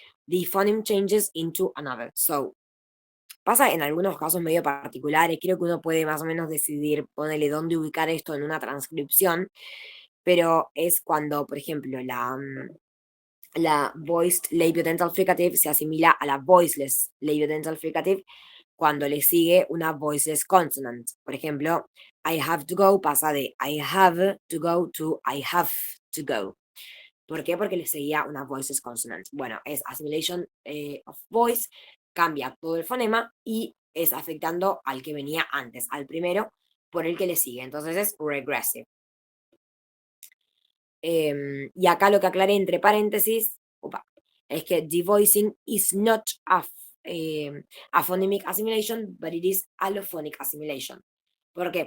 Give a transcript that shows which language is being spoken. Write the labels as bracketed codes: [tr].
[en] The phoneme changes into another. [es] So, pasa en algunos casos medio particulares, creo que uno puede más o menos decidir, ponerle dónde ubicar esto en una transcripción, pero es cuando, por ejemplo, la voiced labiodental fricative se asimila a la voiceless labiodental fricative cuando le sigue una voiceless consonant. Por ejemplo, [en] I have to go [es] pasa de [en] I have to go to I have to go. [es] ¿Por qué? Porque le seguía una voiceless consonant. Bueno, es assimilation of voice, cambia todo el fonema y es afectando al que venía antes, al primero por el que le sigue. Entonces es regressive. Y acá lo que aclaré entre paréntesis es que [en] devoicing is not a phonemic assimilation, but it is allophonic assimilation. [es] ¿Por qué?